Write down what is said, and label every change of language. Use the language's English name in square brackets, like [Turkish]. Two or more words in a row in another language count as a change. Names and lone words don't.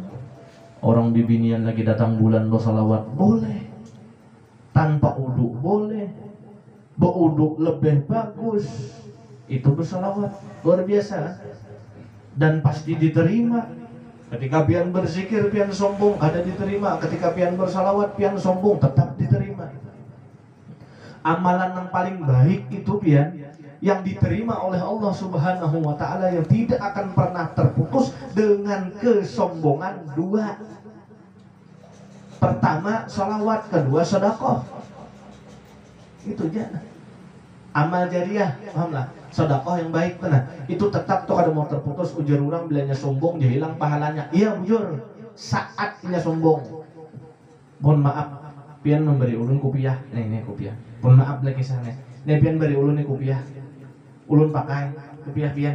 [Banjar] Orang bibinian lagi datang bulan lo salawat boleh, tanpa uduk boleh, beruduk lebih bagus, itu bersalawat luar biasa dan pasti diterima. Ketika pian berzikir pian sombong ada diterima, ketika pian bersalawat pian sombong tetap diterima. Amalan yang paling baik itu pian yang diterima oleh Allah [Arabic] Subhanahu wa ta'ala, [Indonesian] yang tidak akan pernah terputus dengan kesombongan dua. Pertama salawat, kedua sedekah. Itu aja. Amal jariah, pahamlah. Sedekah yang baik benar. [Banjar] Itu tetap tuh kada mau terputus. Ujar orang bilanya sombong dia hilang pahalanya. Iya bujur. Saat dia sombong. Mohon maaf, pian memberi ulun kopiah. [Indonesian] Ini kopiah. Mohon maaf lagi sana. [Banjar] Ini pian beri ulun ini kopiah. Ulun pakai, kepiah pian.